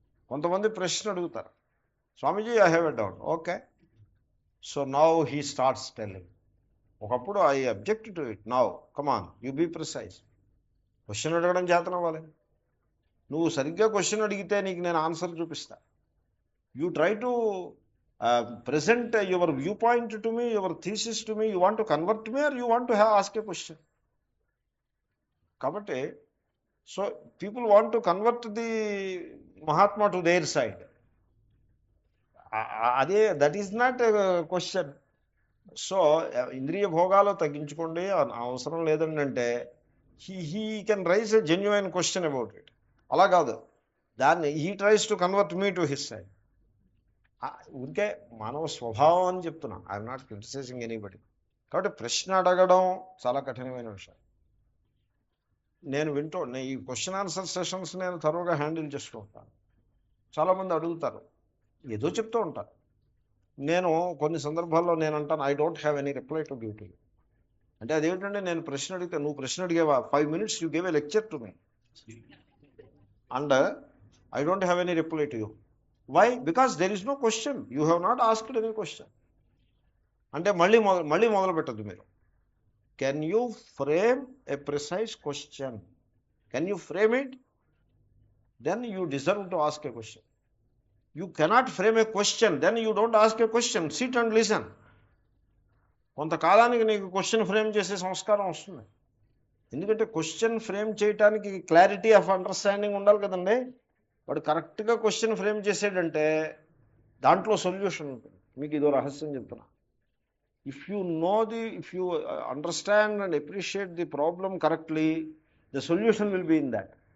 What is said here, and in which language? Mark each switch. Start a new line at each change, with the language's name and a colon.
Telugu: కొంతమంది ప్రశ్న అడుగుతారు,
English: Swamiji I have a doubt. Okay, so now he starts telling. ఒకప్పుడు I object to it, now come on you be precise.
Telugu: Question అడగడం చేతన అవ్వాలి. నువ్వు సరిగ్గా క్వశ్చన్ అడిగితే నీకు నేను ఆన్సర్ చూపిస్తా.
English: You try to present your viewpoint to me, your thesis to me, you want to convert me or you want to ask a question. Kabatti, so people want to convert the Mahatma to their side. That is not a question. So
Telugu: indriya bhogalu తగ్గించుకోండి అవసరం లేదండి అంటే
English: he can raise a genuine question about it.
Telugu: అలా కాదు, దాన్ని
English: he tries to convert me to his side.
Telugu: ఊరికే మానవ స్వభావం అని చెప్తున్నా.
English: I'm not criticizing anybody.
Telugu: కాబట్టి ప్రశ్న అడగడం చాలా కఠినమైన విషయం. నేను ఈ క్వశ్చన్ ఆన్సర్ సెషన్స్ నేను త్వరగా హ్యాండిల్ చేస్తూ ఉంటాను. చాలామంది అడుగుతారు, ఏదో చెప్తూ ఉంటారు. నేను కొన్ని సందర్భాల్లో నేను అంటాను,
English: I don't have any reply to give to you.
Telugu: అంటే అదేమిటంటే నేను ప్రశ్న అడిగితే నువ్వు ప్రశ్న అడిగేవా,
English: 5 minutes you give a lecture to me and I don't have any reply to you. Why? Because there is no question. You have not asked any question.
Telugu: అంటే మళ్ళీ మొదలు పెట్టద్దు మీరు.
English: Can you frame a precise question? Can you frame it? Then you deserve to ask a question. You cannot frame a question, then you don't ask a question. Sit and listen.
Telugu: కొంతకాలానికి నీకు question frame చేసే సంస్కారం వస్తుంది. ఎందుకంటే question frame చేయడానికి clarity of understanding ఉండాలి కదండి. వాడు కరెక్ట్గా క్వశ్చన్ ఫ్రేమ్ చేసాడంటే దాంట్లో సొల్యూషన్ ఉంటుంది. మీకు ఇదో రహస్యం చెప్తున్నా.
English: If you understand and appreciate the problem correctly, the solution will be in that.